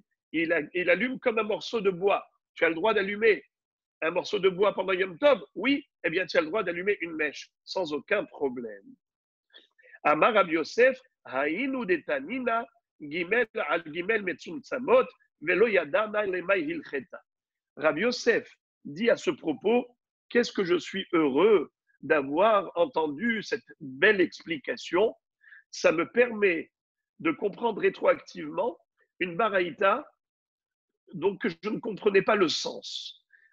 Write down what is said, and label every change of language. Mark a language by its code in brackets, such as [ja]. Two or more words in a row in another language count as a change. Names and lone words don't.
[fr] Il allume comme un morceau de bois. Tu as le droit d'allumer un morceau de bois pendant Yom Tov? Oui, eh bien, tu as le droit d'allumer une mèche sans aucun problème. [arc] אמר רבי יוסף הינו דתנינא גימל על גימל מצומצמות ולא ידענא למאי הלכתא. [fr] Rabbi Yosef dit à ce propos, qu'est-ce que je suis heureux d'avoir entendu cette belle explication. Ça me permet de comprendre rétroactivement une baraïta dont je ne comprenais pas le sens.